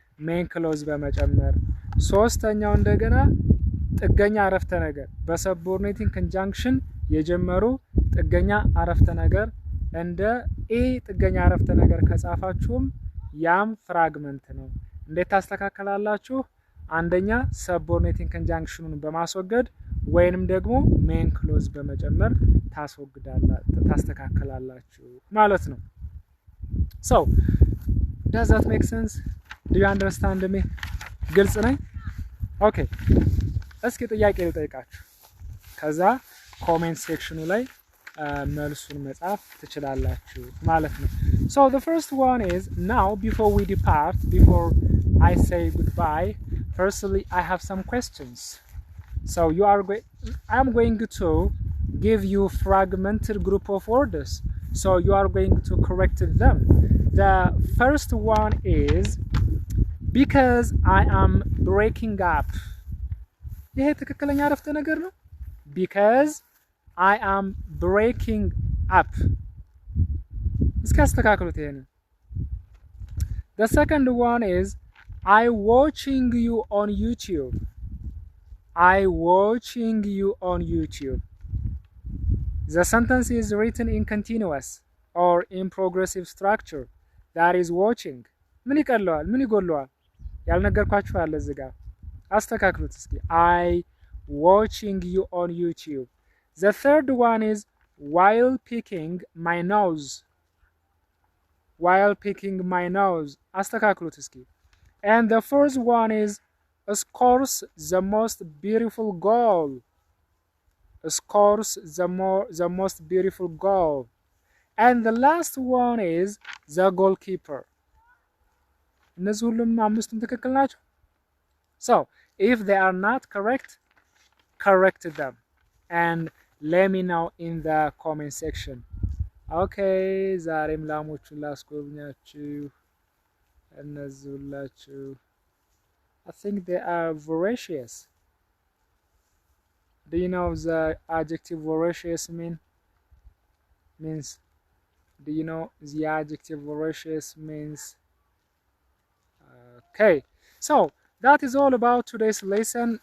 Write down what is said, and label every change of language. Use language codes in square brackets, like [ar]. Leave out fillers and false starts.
[am] ሜን ክሎዝ በመጨመር። ሶስተኛው እንደገና ጥገኛ አረፍተ ነገር በሰቦርዲኔቲንግ ኮንጃንክሽን የጀመሩ ጥገኛ አረፍተ ነገር እንደ ጥገኛ አረፍተ ነገር ከጻፋችሁም ያም ፍራግመንት ነው። እንዴት ታስተካክላላችሁ? አንደኛ ሰቦርዲኔቲንግ ኮንጃንክሽኑን በማስወገድ ወይንም ደግሞ ሜን ክሎዝ በመጨመር ታስተካክላላችሁ ማለት ነው። [en] So does that make sense? [am] Do you understand me? ግልጽ ነኝ? Okay. እስኪ ጥያቄ ልጠይቃችሁ። ከዛ ኮሜንት ሴክሽኑ ላይ መልሱን መጻፍ ትችላላችሁ ማለት ነው። [en] So the first one is now before we depart, before I say goodbye, firstly I have some questions. So I'm going to give you fragmented group of words. So you are going to correct them. The first one is because I am breaking up. [am] ይሄ ትክክለኛ አረፍተ ነገር ነው። [en] because I am breaking up. [am] እስኪ አስተካክሉት ይሄንን። [en] The second one is I watching you on YouTube. I watching you on YouTube. The sentence is written in continuous or in progressive structure. That is watching. [am] ምን ይቀለዋል? ምን ይጎለዋል? ያልነገርኳችሁ አለ እዚህ ጋር አስተካክሉት እስኪ። [en] I watching you on YouTube. The third one is while picking my nose. While picking my nose. [am] አስተካክሉት እስኪ። [en] And the fourth one is scores the most beautiful goal. Scores the most beautiful goal. And the last one is the goalkeeper. [am] እነዚህ ሁሉም አምስቱም ትክክል ናቸው። [en] So if they are not correct, correct them and let me know in the comment section. [am] Okay, ዛሬም ላሞቹን ላስጎብኛችሁ እነዚህ ሁላችሁ [en] I think they are voracious. Do you know the adjective voracious means? Do you know the adjective voracious means? Okay, so that is all about today's lesson.